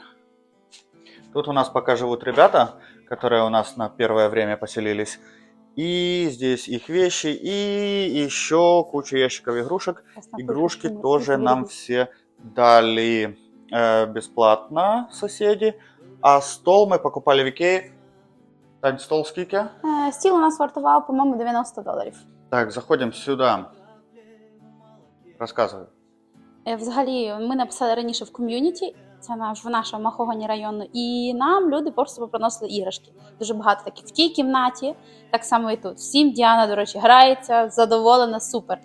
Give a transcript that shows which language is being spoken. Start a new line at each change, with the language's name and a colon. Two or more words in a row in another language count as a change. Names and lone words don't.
Russian: Тут у нас пока живут ребята, которые у нас на первое время поселились. И здесь их вещи, и еще куча ящиков игрушек. Игрушки тоже нам все дали бесплатно соседи. А стол мы покупали в Икее.
Ukrainian: Тань, стол скільки? Стіл у нас вартував, по-моєму, $90. Так, заходимо сюди. Розказуй. Взагалі, ми написали раніше в ком'юніті, це в нашому Махогані району, і нам люди просто приносили іграшки. Дуже багато таких в тій кімнаті, так само і тут. Всім Діана, до речі, грається, задоволена, супер.